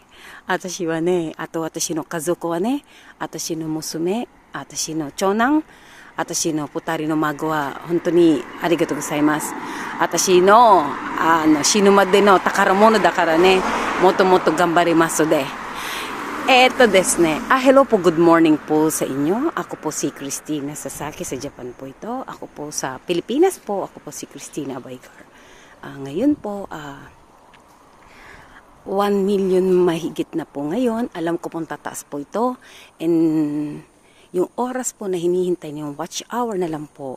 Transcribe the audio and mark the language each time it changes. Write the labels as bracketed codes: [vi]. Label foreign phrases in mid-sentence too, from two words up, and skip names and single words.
[ja] 私はね、あと私の家族はね、私の娘、私の長男、私の2人の孫は本当にありがとうございます。私の、死ぬまでの宝物だからね、もっともっと頑張りますで。ですね, [tl] hello po, [en] good morning [tl] po sa inyo. Ako po si Christina Sasaki, sa Japan po ito. Ako po sa Pilipinas po, ako po si Christina Abaygar. Ngayon po, 1 million mahigit na po ngayon. Alam ko pong tataas po ito. And yung oras po na hinihintay niyo, [en] watch hour [tl] na lang po.